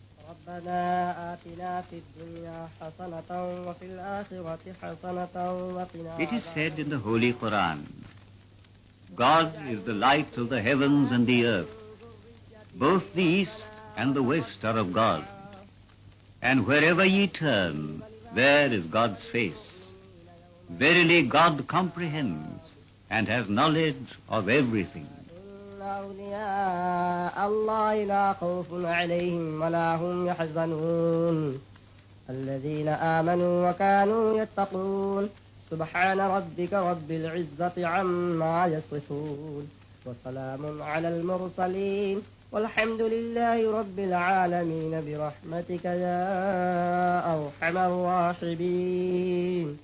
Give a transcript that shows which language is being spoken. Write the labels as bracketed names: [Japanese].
[Arabic] ربنا آتنا في الدنيا حسنة وفي الآخرة حسنة وقنا. [English] It is said in the Holy Quran, God is the light of the heavens and the earth. Both the east and the west are of God. And wherever ye turn, there is God's face. Verily God comprehends and has knowledge of everything. [Arabic] أولياء الله لا خوف عليهم ولا هم يحزنون الذين آمنوا وكانوا يتقون سبحان ربك رب العزة عما يصفون وسلام على المرسلين والحمد لله رب العالمين برحمتك يا أرحم الراحمين.